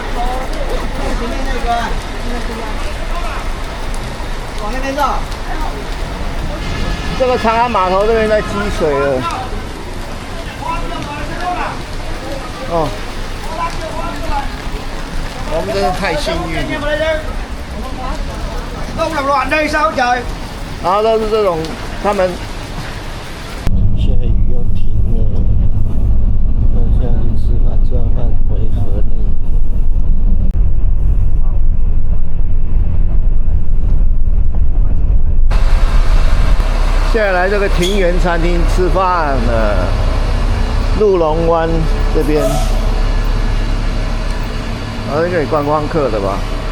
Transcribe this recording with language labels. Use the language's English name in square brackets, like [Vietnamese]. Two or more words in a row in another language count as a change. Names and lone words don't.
[Chinese] 往那边走。这个长安码头这边在积水了。哦，我们真是太幸运了。 [Vietnamese] 弄 làm loạn đây sao trời？ [Chinese] 然后都是这种他们。现在雨又停了，我现在去吃完饭回河内。现在来这个庭园餐厅吃饭了，鹿龙湾这边，这个观光客的吧？